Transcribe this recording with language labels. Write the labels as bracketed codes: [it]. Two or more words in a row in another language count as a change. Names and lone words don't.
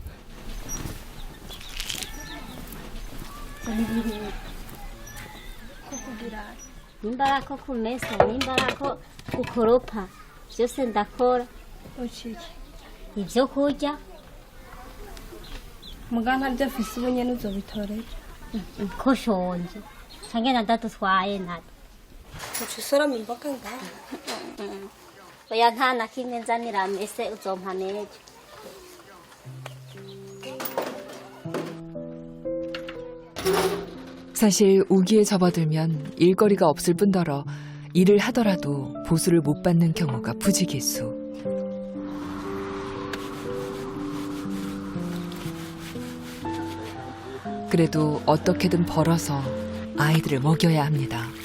[rn] nimbara ko kumesa nimbara ko gukoropa byose ndakora ibyo kurya muganga ntabyo afise ubu nyene uzobitoreye ko shonje canke nadadutwaye nada ucusoroma imboga ngaho oya nta na kimwe nzanira mese uzompa nejo [ko] 사실 우기에 접어들면 일거리가 없을 뿐더러 일을 하더라도 보수를 못 받는 경우가 부지기수. 그래도 어떻게든 벌어서 아이들을 먹여야 합니다.